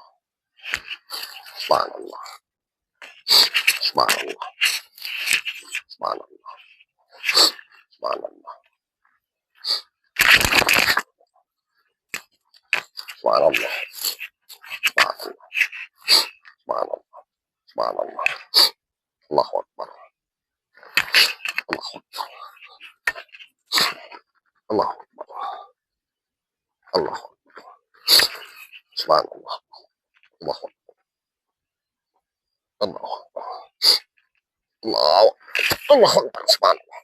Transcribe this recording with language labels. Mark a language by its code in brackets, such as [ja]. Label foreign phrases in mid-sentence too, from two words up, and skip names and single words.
[ar] سبحان الله. سبحان الله. سبحان الله. سبحان الله. سبحان الله. سبحان الله. سبحان الله. سبحان الله. الله أكبر. الله أكبر. الله أكبر. الله أكبر. سبحان الله. الله أكبر. الله أكبر. الله الله أكبر. سبحان الله.